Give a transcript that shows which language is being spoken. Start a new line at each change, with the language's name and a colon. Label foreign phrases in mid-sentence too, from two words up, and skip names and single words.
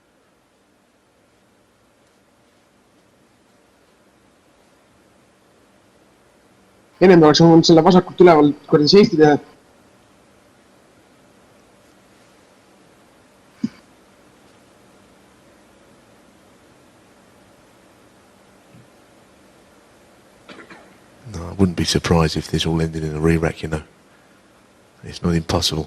Estonian: Ennem oleks olnud selle vasakult üleval korda safety teha.
English: No, I wouldn't be surprised if this all ended in a re-rack, you know. It's not impossible.